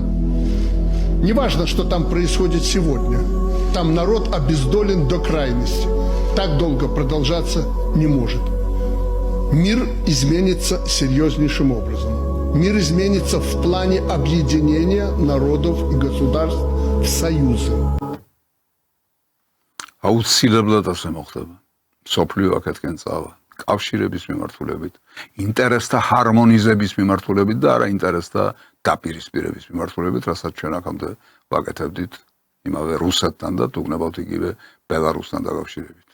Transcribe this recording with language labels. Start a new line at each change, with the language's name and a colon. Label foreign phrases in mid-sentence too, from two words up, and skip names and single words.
Russian: Неважно, что там происходит сегодня. Там народ обездолен до крайности. Так долго продолжаться не может. Мир изменится серьезнейшим образом. Мир изменится в плане объединения народов и государств в союзы.
Georgian: აუცილებლად ასე მოხდება. სოფლიო აქეთკენ წავა. კავშირების მიმართულებით, ინტერესთა ჰარმონიზების მიმართულებით და არა ინტერესთა დაპირისპირების მიმართულებით, რასაც ჩვენ აქამდე ვაკეთებდით იმავე რუსეთთან და თუ გნებავთ იგივე ბელარუსთან დაკავშირებით.